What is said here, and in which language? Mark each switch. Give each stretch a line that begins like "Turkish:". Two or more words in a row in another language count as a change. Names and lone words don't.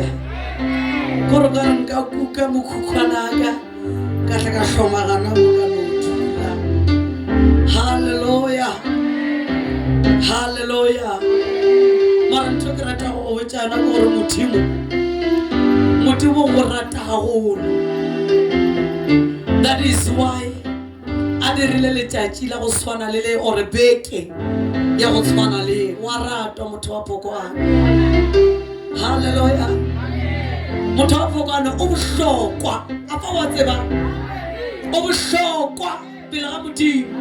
Northern Sotho: Gore ka nka kuka mokhukhwana ka tla ka hlomagana mo ka notula. Hallelujah. Hallelujah. ke rata go botšana ke gore modimo go rata gagolo.
English: That is why
Northern Sotho: a dirile letšatši la go swana le le ore beke ya go tshwana le wa ratwa motho wa Pokwane. Haleluya. Motho wa Pokwane o bohlokwa a fa wa tseba o bohlokwa pele ga Modimo.